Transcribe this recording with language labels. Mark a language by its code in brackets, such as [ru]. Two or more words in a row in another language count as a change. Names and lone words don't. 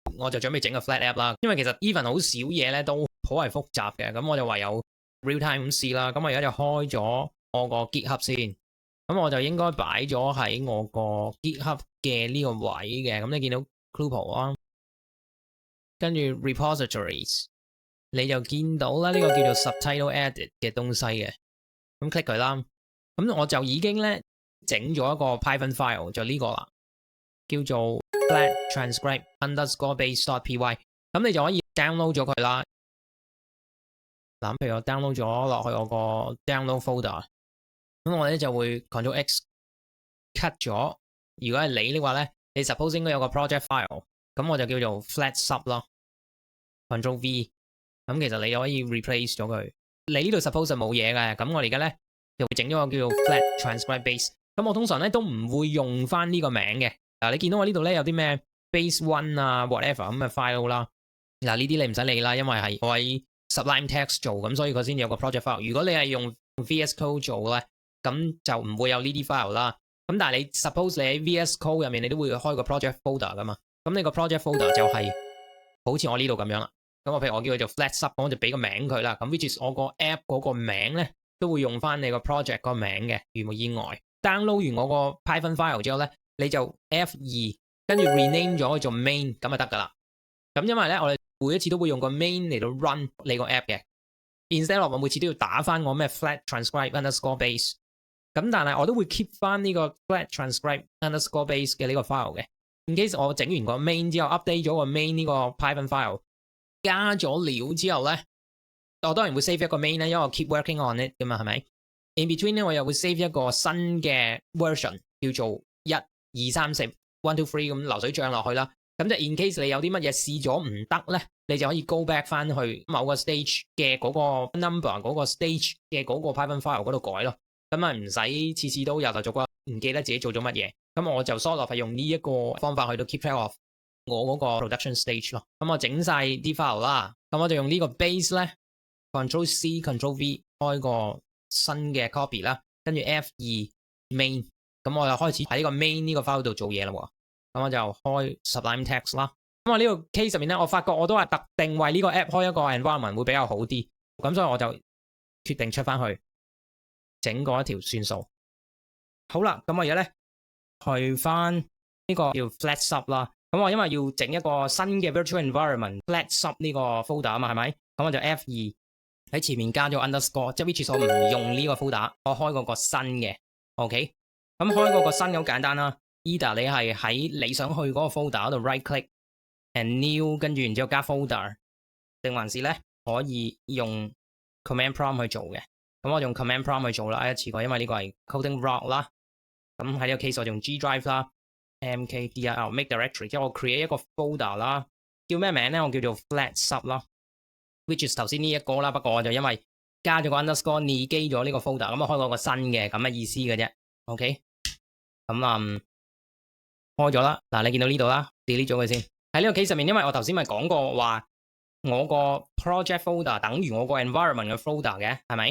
[yue] 我就準備整個 [en] flat app [yue] 啦。因為其實 even 好少嘢咧都頗為複雜嘅，咁我就唯有 [en] real time [yue] 咁試啦。咁我而家就開咗我個 GitHub 先，咁我就應該擺咗喺我個 GitHub 嘅呢個位嘅。咁你見到 Clupo 啊，跟住 repositories， 你就見到啦，呢個叫做 subtitle edit 嘅東西嘅。咁 click 佢啦，咁我就已經咧整咗一個 [en] Python file， [yue] 就呢個啦，叫做 flat transcribe underscore base.py。咁你就可以 download 咗佢啦。嗱，譬如我 download 咗落去我個 [en] download folder， [yue] 咁我咧就會 [en] Ctrl X cut [yue] 咗。如果係你的話咧，你 suppose 應該有個 [en] project file， [yue] 咁我就叫做 flat sub 咯。 [en] Ctrl V， [yue] 咁其實你可以 replace 咗佢。你呢度 suppose 係冇嘢嘅，咁我哋而家咧就會整咗個叫做 flat transcribe base。咁我通常咧都唔會用翻呢個名嘅。嗱，你見到我呢度咧有啲咩 [en] base one [yue] 啊 whatever 咁嘅 file 啦。嗱，呢啲你唔使理啦，因為係我喺 Sublime Text 做，咁所以佢先有個 [en] project file。 [yue] 如果你係用 VS Code 做咧，咁就唔會有呢啲 file 啦。咁但係你 suppose 你喺 VS Code 入面，你都會開個 [en] project folder [yue] 噶嘛。咁你個 [en] project folder [yue] 就係好似我呢度咁樣啦。咁我譬如我叫佢做 flat sub， 我就俾個名佢啦。咁 [en] which is [yue] 我個 app 嗰個名咧都會用翻你個 project 個名嘅，如無意外。download 完我個 [en] Python file [yue] 之後咧，你就 F2 跟住 rename 咗做 main 咁就得噶啦。咁因為咧我哋每一次都會用個 main 嚟到 run 你個 app 嘅 ， [en] instead of [yue] 我每次都要打翻我咩 flat transcribe underscore base。咁但係我都會 keep 翻呢個 flat transcribe underscore base 嘅呢個 file 嘅。 [en] in case [yue] 我整完個 main 之後 update 咗個 main 呢個 [en] Python file， [yue] 加咗料之後咧，我當然會 save 一個 main 咧，因為我 [en] keep working on it [yue] 噶嘛，係咪 ？ [en] in between [yue] 咧我又會 save 一個新嘅 version， 叫做1、2、3、4、1、2、3咁流水帳落去啦。咁就 [en] in case [yue] 你有啲乜嘢試咗唔得咧，你就可以 [en] go back [yue] 翻去某個 stage 嘅嗰個 number 嗰個 stage 嘅嗰個 [en] Python file [yue] 嗰度改咯。咁啊唔使次次都由頭做過，唔記得自己做咗乜嘢。咁我就 [en] sort of [yue] 係用呢一個方法去到 [en] keep track of [yue] 我嗰個 [en] production stage [yue] 咯。咁我整晒啲 file 啦，咁我就用呢個 base 咧 ， [en] Ctrl C Ctrl V [yue] 開個新嘅 copy 啦，跟住 [en] F2 main， [yue] 咁我就開始喺呢個 main 呢個 file 度做嘢啦。咁我就開 Sublime Text 啦。咁我呢個 case 入面咧，我發覺我都係特定為呢個 app 開一個 environment 會比較好啲。咁所以我就決定出翻去整過一條算數。好啦，咁我而家咧去翻呢個叫 flat sub 啦。咁我因為要整一個新嘅 [en] virtual environment [yue] flat sub 呢個 folder 啊嘛，係咪？咁我就 F2 喺前面加咗 underscore， 即係 [en] which is [yue] 我唔用呢個 folder， 我開嗰個新嘅。OK， 咁開嗰個新好簡單啦。Either 你係喺你想去嗰個 folder 嗰度 [en] right click and new， [yue] 跟住然之後加 folder， 定還是咧可以用 [en] command prompt [yue] 去做嘅。咁我用 [en] command prompt [yue] 去做啦，一次過，因為呢個係 [en] coding rock [yue] 啦。咁喺呢個 case 我用 [en] G drive [yue] 啦 ， [en] mkdir make directory， [yue] 即係我 create 一個 folder 啦，叫咩名咧？我叫做 flat sub 啦 ， [en] which is [yue] 頭先呢一個啦。不過我就因為加咗個 underscore 擬基咗呢個 folder， 咁我開咗個新嘅咁嘅意思嘅啫。OK， 咁開咗啦。嗱，你見到呢度啦 ，delete 咗佢先。喺呢個 case 上面，因為我頭先咪講過話，我個 project folder 等於我個 environment 嘅 folder 嘅，係咪？